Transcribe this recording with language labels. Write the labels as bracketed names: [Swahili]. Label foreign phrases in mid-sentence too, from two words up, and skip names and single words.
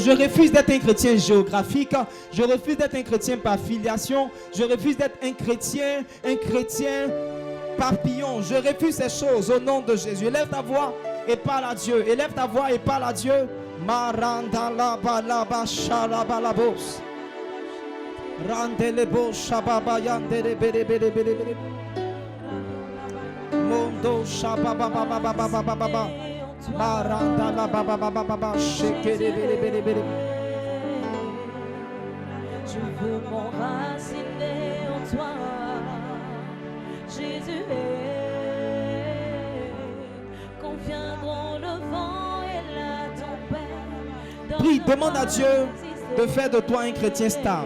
[French] Je refuse d'être un chrétien géographique. Je refuse d'être un chrétien par filiation. Je refuse d'être un chrétien papillon. Je refuse ces choses au nom de Jésus. Élève ta voix et parle à Dieu. Élève ta voix et parle à Dieu. Maranda la balaba shalabalabos. Randelebo shababa yandere bere bere bere bere. Mondo shababa baba baba baba baba. Maranda la baba baba baba shekere bere bere bere. Je veux m'enraciner en toi, Jésus. Quand viendront le vent et la tempête. Prie, demande à Dieu de faire de toi un chrétien stable.